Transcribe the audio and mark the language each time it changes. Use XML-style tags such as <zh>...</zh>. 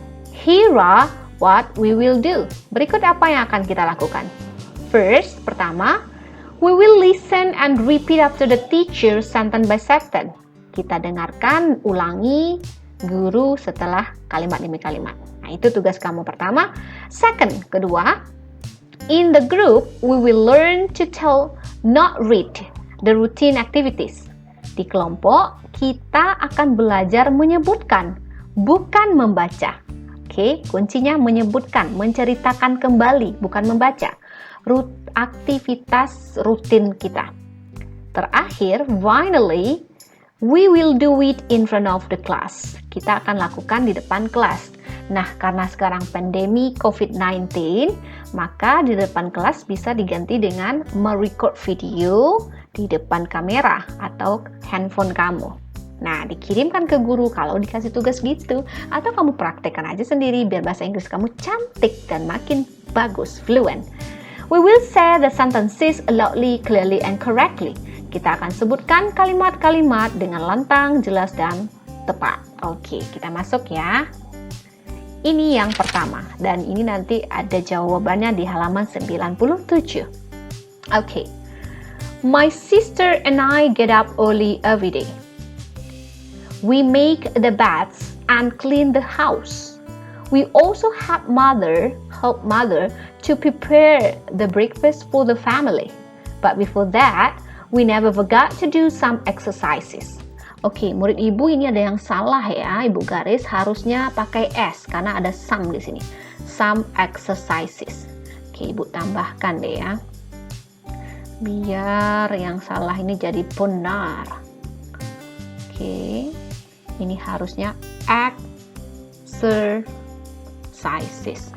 <en>Here are what we will do.</en> <id>Berikut apa yang akan kita lakukan.</id> <en>First, pertama, we will listen and repeat after the teacher sentence by sentence.</en> <id>Kita dengarkan, ulangi guru setelah kalimat demi kalimat. Nah, itu tugas kamu pertama.</id> <en>Second, kedua, in the group, we will learn to tell, not read, the routine activities.</en> <id>Di kelompok, kita akan belajar menyebutkan, bukan membaca. Oke, kuncinya menyebutkan, menceritakan kembali, bukan membaca. Aktivitas rutin kita. Terakhir,</id> <en>finally, we will do it in front of the class.</en> <id>Kita akan lakukan di depan kelas. Nah, karena sekarang pandemi COVID-19, maka di depan kelas bisa diganti dengan merecord video di depan kamera atau handphone kamu. Nah, dikirimkan ke guru kalau dikasih tugas gitu. Atau kamu praktekkan aja sendiri biar bahasa Inggris kamu cantik dan makin bagus, fluent.</id> <en>We will say the sentences loudly, clearly, and correctly.</en> <id>Kita akan sebutkan kalimat-kalimat dengan lantang, jelas, dan tepat. Oke, kita masuk ya. Ini yang pertama, dan ini nanti ada jawabannya di halaman 97. Oke.</id> <en>My sister and I get up early every day. We make the beds and clean the house. We also help mother to prepare the breakfast for the family. But before that, we never forgot to do some exercises.</en> <id>Oke, murid ibu ini ada yang salah ya. Ibu garis harusnya pakai S karena ada some di sini.</id> <en>Some exercises.</en> <id>Oke, ibu tambahkan deh ya. Biar yang salah ini jadi benar. Oke, ini harusnya exercises.</id>